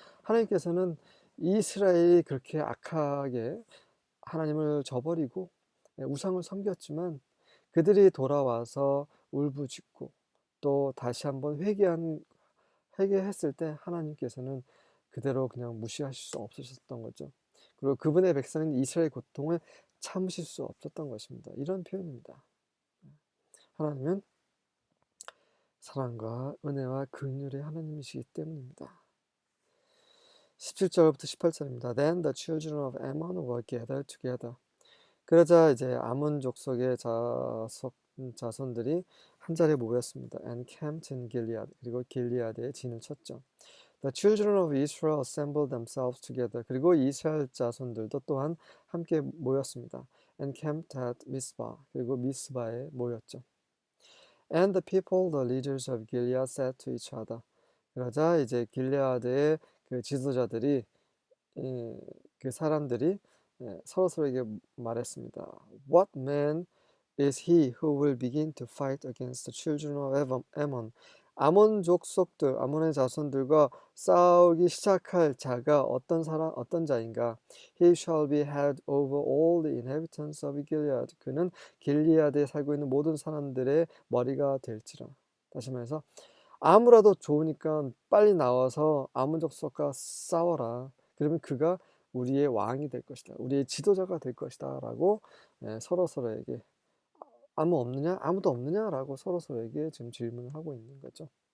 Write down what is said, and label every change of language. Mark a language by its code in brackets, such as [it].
[ko] 하나님께서는 이스라엘이 그렇게 악하게 하나님을 저버리고 우상을 섬겼지만 그들이 돌아와서 울부짖고 또 다시 한번 회개했을 때 하나님께서는 그대로 그냥 무시하실 수 없으셨던 거죠. 그리고 그분의 백성인 이스라엘 고통을 참으실 수 없었던 것입니다. 이런 표현입니다. 하나님은 사랑과 은혜와 긍휼의 하나님이시기 때문입니다. 17절부터 18절입니다. [en] Then the children of Ammon were gathered together. [ko] 그러자 이제 아몬 족속의 자손들이 한 자리에 모였습니다. [en] And camped in Gilead. [ko] 그리고 길리아드에 진을 쳤죠. [en] The children of Israel assembled themselves together. [ko] 그리고 이스라엘 자손들도 또한 함께 모였습니다. [en] And camped at Mizpah. [ko] 그리고 미스바에 모였죠. [en] And the people, the leaders of Gilead said to each other. [ko] 그러자 이제 길리아드의 그 지도자들이 그 사람들이 서로서로에게 말했습니다. [en] What man is he who will begin to fight against the children of Ammon? [ko] 아몬 족속들, 아몬의 자손들과 싸우기 시작할 자가 어떤 자인가? [en] He shall be head over all the inhabitants of Gilead. [ko] 그는 길리아드에 살고 있는 모든 사람들의 머리가 될지라. 다시 말해서 아무라도 좋으니까 빨리 나와서 아몬 족속과 싸워라. 그러면 그가 우리의 왕이 될 것이다. 우리의 지도자가 될 것이다. 라고 서로서로에게 아무도 없느냐라고 서로서로에게 지금 질문을 하고 있는 거죠.